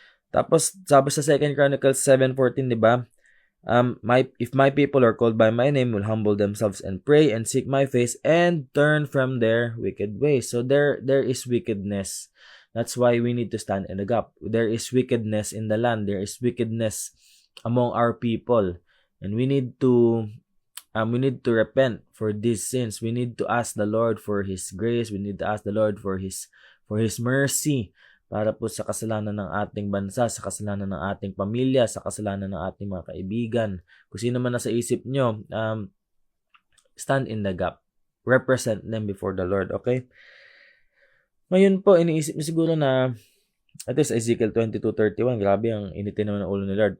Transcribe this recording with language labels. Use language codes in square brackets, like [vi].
[tl] Tapos, sabi sa [en] 2 Chronicles 7:14, di ba? If my people are called by my name, will humble themselves and pray and seek my face and turn from their wicked ways. So, there is wickedness. That's why we need to stand in the gap. There is wickedness in the land. There is wickedness among our people. And we need to repent for these sins. We need to ask the Lord for His grace. We need to ask the Lord for His mercy [tl] para po sa kasalanan ng ating bansa, sa kasalanan ng ating pamilya, sa kasalanan ng ating mga kaibigan. Kung sino man nasa isip nyo, [en] stand in the gap. Represent them before the Lord, okay? [tl] Ngayon po, iniisip niyo siguro na at least Ezekiel 22:31, grabe ang initin naman ng ulo ni Lord.